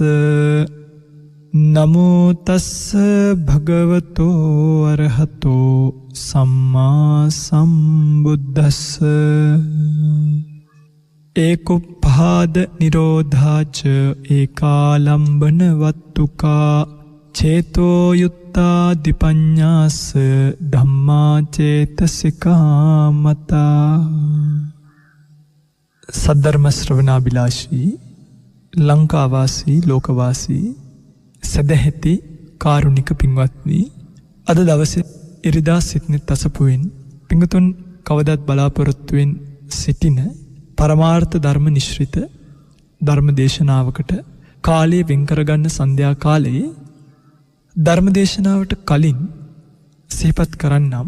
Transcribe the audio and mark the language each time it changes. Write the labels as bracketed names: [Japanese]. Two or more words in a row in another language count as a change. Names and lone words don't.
[Pali] නමෝ තස්ස භගවතෝ අරහතෝ සම්මා සම්බුද්දස්ස. ඒකුප්පාද නිරෝධාච ඒකාලම්බන වත්තුකා චේතෝ යුත්තා දිපඤ්ඤාස ධම්මා චේතසිකා මතා. [Sinhala] සද්ධර්ම ශ්‍රවණාබිලාෂී ලංකාවාසී ලෝකවාසී සදැහැති කාරුණික පින්වත්නි, අද දවසේ ඉරිදා සිට්නේ තසපුවෙන් පින්වතුන් කවදත් බලාපොරොත්තුවෙන් සිටින පරමාර්ථ ධර්ම නිශ්‍රිත ධර්ම දේශනාවකට කාලය වෙන් කරගන්න සන්ධ්‍යා කාලයේ ධර්ම දේශනාවට කලින් සිහිපත් කරන්නම්.